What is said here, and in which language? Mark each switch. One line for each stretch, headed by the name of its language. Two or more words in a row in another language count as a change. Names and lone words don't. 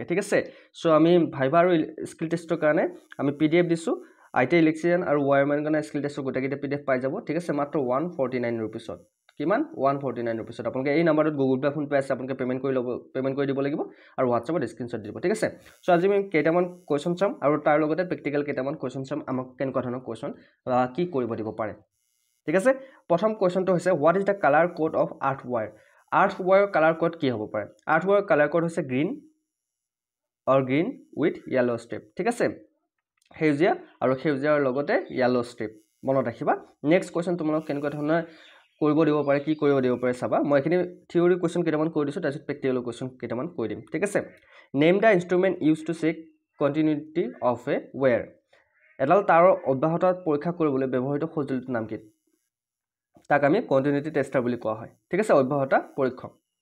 Assamese: ঠিক আছে সো আমি ভাইভা আৰু
English: skill test
Assamese: কাৰণে আমি পিডিএফ দিছো
English: ITI electrician
Assamese: আৰু ওয়াৰমেনৰ কাৰণে
English: skill test
Assamese: গোটেইকেইটা পিডিএফ পাই যাব ঠিক আছে মাত্ৰ 149 रुपीसত কিমান 149 रुपीसত আপোনালোকে এই নম্বৰটোত গুগল পে ফোন পে আছে আপোনালোকে পেমেন্ট কৰি দিব লাগিব আৰু WhatsApp ত স্ক্ৰিনশ্বট দিব ঠিক আছে সো আজি আমি কেইটামান কোৱেশ্চন চাম আৰু তাৰ লগতে প্ৰেক্টিক্যাল কেইটামান কোৱেশ্চন চাম আমাক কেনেকুৱা ধৰণৰ কোৱেশ্চন কি কৰিব দিব পাৰে ঠিক আছে প্ৰথম কোৱেশ্চনটো হৈছে
English: what is the colour code of earth wire
Assamese: কালাৰ কোড কি হ'ব পাৰে
English: earth wire colour code
Assamese: হৈছে গ্ৰীন
English: with yellow strip
Assamese: ঠিক আছে সেউজীয়া আৰু সেউজীয়াৰ লগতে
English: yellow strip
Assamese: মনত ৰাখিবা
English: next question
Assamese: তোমালোক কেনেকুৱা ধৰণৰ কৰিব দিব পাৰে কি কৰিব দিব পাৰে চাবা মই এখিনি
English: theory question
Assamese: কেইটামান কৈ দিছো তাৰপিছত
English: practical question
Assamese: কেইটামান কৈ দিম ঠিক আছে
English: name the instrument used to check continuity of a wire
Assamese: এডাল তাৰৰ অব্যাহত পৰীক্ষা কৰিবলৈ ব্যৱহৃত সঁজুলিটোৰ নাম কি তাক আমি
English: continuity tester
Assamese: বুলি কোৱা হয় ঠিক আছে অব্যাহত পৰীক্ষক